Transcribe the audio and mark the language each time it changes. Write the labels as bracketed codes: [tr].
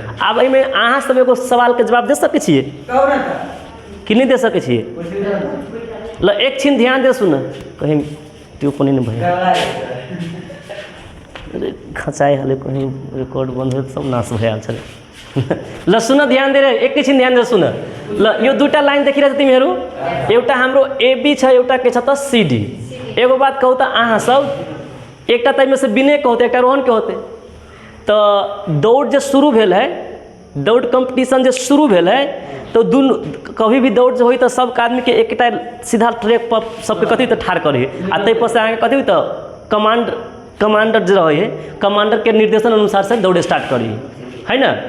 [mai] अब एहिमे अहाँ सबैको सवालके जवाब दे सकै छियै कि नहीं दे सकै छियै। [ne] ल एकछिन ध्यान दे सुन कहीं त्यो पनि न भयो खचाइहाल्यो कहीं रेकर्ड बन्द भयो सब नाश भइहाल्छ। ल सुन ध्यान दिएर एकैछिन ध्यान दिएर सुन। ल यो दुईटा लाइन देखिरहेछ तिमीहरू एउटा हाम्रो एबी छ एउटा के छ त सीडी। [mai] एगो बात कहू त अहाँ सब एकटा त से विनय के होते एक रोहन के होते। तो दौड़ जो शुरू भेल है दौड़ कंपटीशन जो शुरू भेल है तो कभी भी दौड़ जो हुई तो सब आदमी के एक सीधा ट्रैक पर सबके कथी तो ठाड़ करे आ तै पर से आगे कथी तो कमांडर जो रहे है कमांडर के निर्देशन अनुसार से दौड़ स्टार्ट करी है ना।